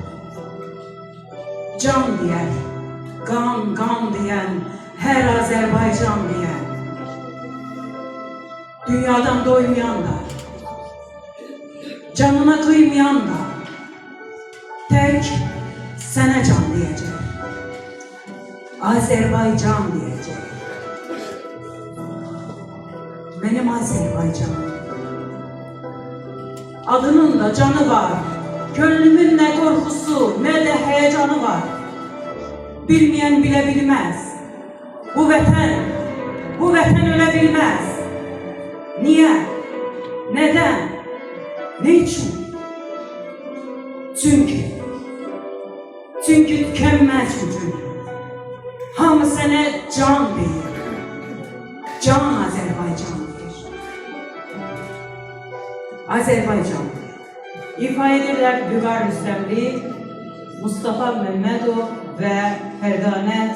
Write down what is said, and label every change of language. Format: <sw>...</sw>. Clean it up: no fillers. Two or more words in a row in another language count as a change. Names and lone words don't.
<az>Can deyər, qan, qan deyən, hər Azərbaycan deyən. Dünyadan doymayan da, canına kıymayan da, tək sənə can deyəcək. Azərbaycan deyəcək.</az> <tr>Benim Azerbaycanım.</tr> <az>Adının da canı var.</az> <tr>Gönlümün ne korkusu ne de heyecanı var. Bilmeyen bile bilmez. Bu vətən ölə bilmez. Niye? Neden? Ne için? Çünkü tükenmez gücün.</tr> <az>Hamı sənə can deyir. Can Azerbaycandır. Azerbaycan. İfa edirlər Vüqar Rüstəmli, Mustafa Məmmədov və Fərdanə</az>